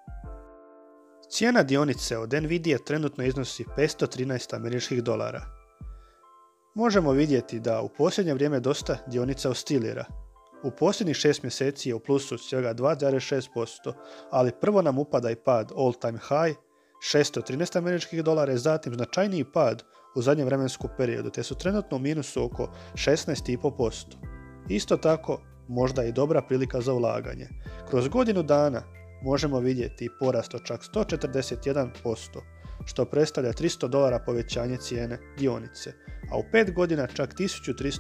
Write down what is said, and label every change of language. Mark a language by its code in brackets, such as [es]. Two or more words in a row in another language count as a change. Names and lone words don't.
[hr] Cijena dionice od Nvidia trenutno iznosi $513. Možemo vidjeti da u posljednje vrijeme dosta dionica oscilira. U posljednjih 6 mjeseci je u plusu svega 2,6%, ali prvo nam upada i pad [en] all time high [hr] $613, zatim značajniji pad u zadnjem vremenskom periodu, te su trenutno u minusu oko 16,5%. Isto tako, možda i dobra prilika za ulaganje. Kroz godinu dana možemo vidjeti porast od čak 141%, što predstavlja $300 povećanje cijene dionice, a u 5 godina čak 1300%.